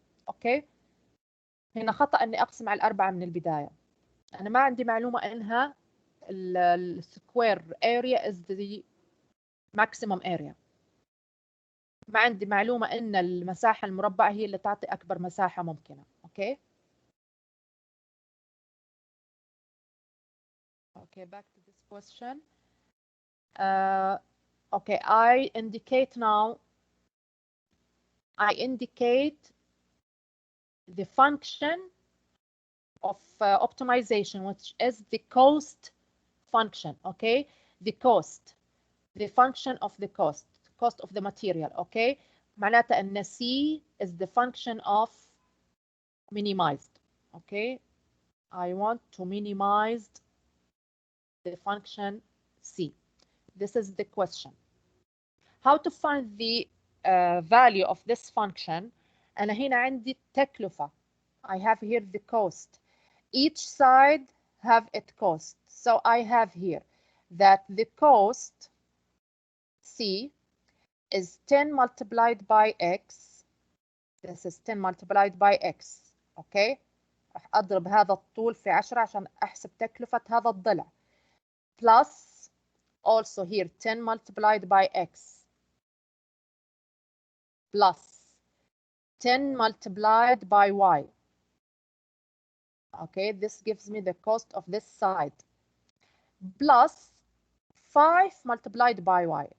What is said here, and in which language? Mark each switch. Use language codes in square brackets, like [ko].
[ar] أوكي، هنا خطأ أني أقسم على الأربعة من البداية. أنا ما عندي معلومة أنها [en] السكوير area is the maximum area. [ar] ما عندي معلومة أن المساحة المربعة هي اللي تعطي أكبر مساحة ممكنة. أوكي. [en] Okay, back to this question. Okay, I indicate the function of optimization, which is the cost function. Okay, the function of the cost of the material. Okay, [ar] معناتها أن [en] C is the function of minimized. Okay, I want to minimize the function C. This is the question. How to find the value of this function? [ar] أنا هنا عندي التكلفة. [en] I have here the cost. Each side have its cost. So I have here that the cost C is 10 multiplied by X. This is 10 multiplied by X. Okay. [ar] راح أضرب هذا الطول في 10 عشان أحسب تكلفة هذا الضلع. [en] Plus also here 10 multiplied by X. Plus 10 multiplied by Y. Okay, this gives me the cost of this side. Plus 5 multiplied by Y.